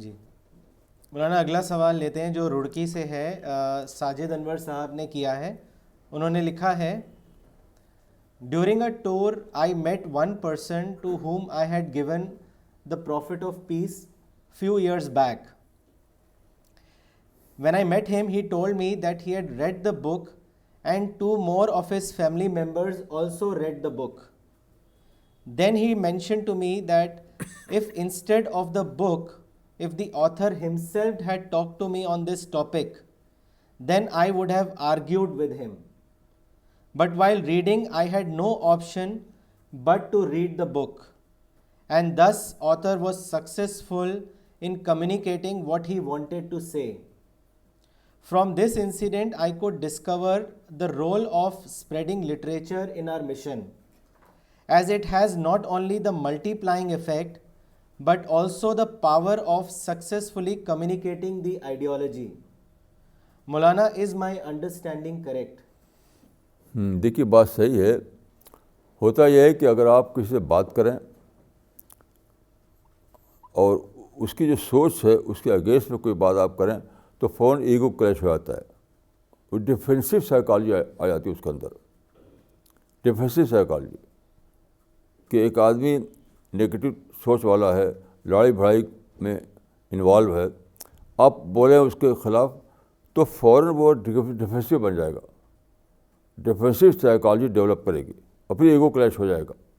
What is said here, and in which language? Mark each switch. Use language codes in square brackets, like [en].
[ur] جی مولانا اگلا سوال لیتے ہیں جو رڑکی سے ہے. ساجد انور صاحب نے کیا ہے. [en] انہوں نے لکھا ہے, during a tour I met one person to whom I had given the Prophet of Peace few years back. When I met him, he told me that he had read the book and 2 more of his family members also read the book. Then he mentioned to me that if instead of the book, if the author himself had talked to me on this topic, then I would have argued with him. But while reading, I had no option but to read the book. And thus, author was successful in communicating what he wanted to say. From this incident, I could discover the role of spreading literature in our mission, as it has not only the multiplying effect, but also the power of successfully communicating the ideology. Maulana, is my understanding correct? [ur] دیکھیے بات صحیح ہے. ہوتا یہ ہے کہ اگر آپ کسی سے بات کریں اور اس کی جو سوچ ہے اس کے اگینسٹ میں کوئی بات آپ کریں تو فوراً ایگو کلیش ہو جاتا ہے. وہ ڈیفینسو سائیکالوجی آ جاتی ہے اس کے اندر, ڈیفینسو سائیکالوجی کہ ایک آدمی نگیٹو سوچ والا ہے, لڑائی بھڑائی میں انوالو ہے, آپ بولیں اس کے خلاف تو فوراً وہ ڈیفینسو بن جائے گا, ڈیفینسو سائیکالوجی ڈیولپ کرے گی اور پھر ایگو کلیش ہو جائے گا.